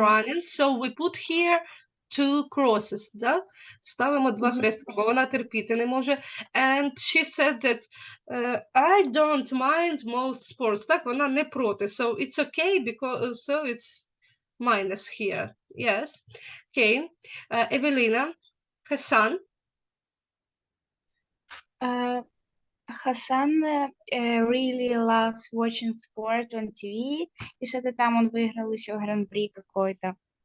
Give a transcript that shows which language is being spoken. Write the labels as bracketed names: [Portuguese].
[English] running, so we put here 2 crosses, да? [Ukrainian] Ставимо 2 хрестики, бо вона терпіти не може. [English] And she said that I don't mind most sports. [Ukrainian] Так, вона не проти. [English] So it's okay, because so it's minus here. Yes. Okay. Evelina, Hassan. Hassan really loves watching sport on TV. [Russian] И что-то там он выиграл еще гран-при какой-то.